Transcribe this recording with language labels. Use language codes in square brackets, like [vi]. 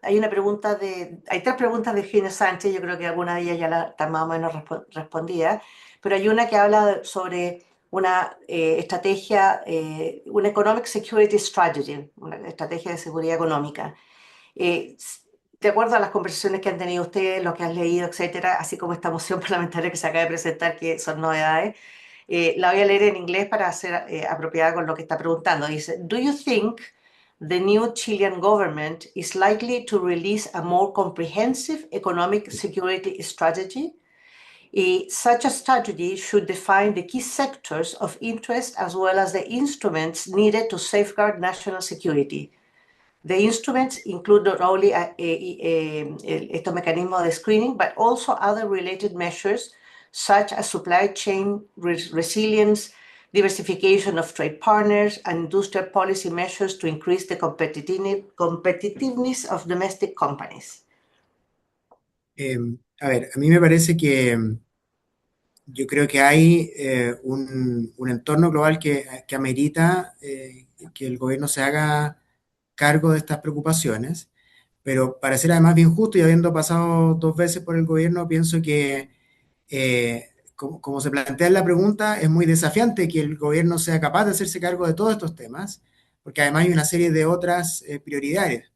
[es] Hay tres preguntas de Eugenio Sánchez, yo creo que alguna de ellas ya está más o menos respondida, pero hay una que habla sobre una estrategia, una Economic Security Strategy, una estrategia de seguridad económica. Eh, de acuerdo a las conversaciones que han tenido ustedes, lo que han leído, etcétera, así como esta moción parlamentaria que se acaba de presentar, que son novedades, la voy a leer en inglés para ser apropiada con lo que está preguntando. Dice, [en] "Do you think the new Chilean government is likely to release a more comprehensive economic security strategy? Such a strategy should define the key sectors of interest as well as the instruments needed to safeguard national security. The instruments include not only [es] estos mecanismos de [en] screening, but also other related measures such as supply chain resilience, diversification of trade partners, and industrial policy measures to increase the competitiveness of domestic companies." [es] A ver, a mí me parece que yo creo que hay un entorno global que amerita que el gobierno se haga cargo de estas preocupaciones, pero para ser además bien justo y habiendo pasado 2 veces por el gobierno, pienso que, como se plantea en la pregunta, es muy desafiante que el gobierno sea capaz de hacerse cargo de todos estos temas, porque además hay una serie de otras prioridades.